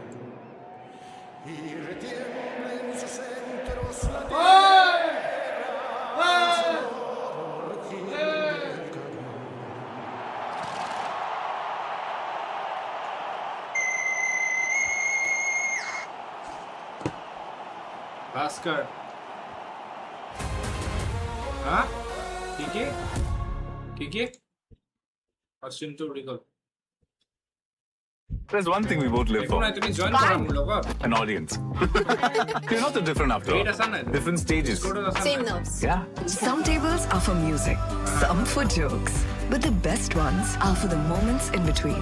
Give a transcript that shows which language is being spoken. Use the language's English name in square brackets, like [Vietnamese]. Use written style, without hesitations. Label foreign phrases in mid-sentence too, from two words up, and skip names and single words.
[Spanish] Y retiembla en sus centros la tierra al sonoro rugir del cañón. [Hindi] Sagar हाँ ठीक है [English] question to recall There's one thing we both live for. An audience. You're not so different after all. Different stages. Same nerves. Yeah. Some tables are for music, some for jokes, but the best ones are for the moments in between.